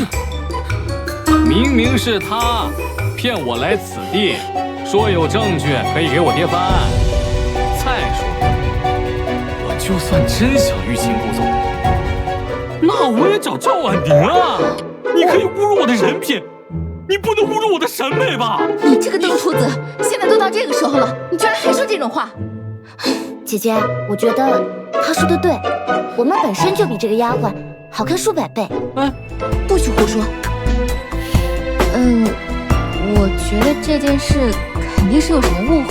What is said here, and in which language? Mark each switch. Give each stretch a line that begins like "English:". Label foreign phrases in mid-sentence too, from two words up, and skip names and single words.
Chinese: 明明是他騙我來此地，說有證據可以給我爹翻案。再說，我就算真想欲擒故縱，那我也找趙婉婷啊！你可以侮辱我的人品，你不能侮辱我的審美吧？你這個鄧禿子，現在都到這個時候了，你居然還說這種話！姐姐，我覺得他說的對，我們本身就比這個丫鬟好看數百倍。不許胡說。我覺得這件事肯定是有什麼誤會。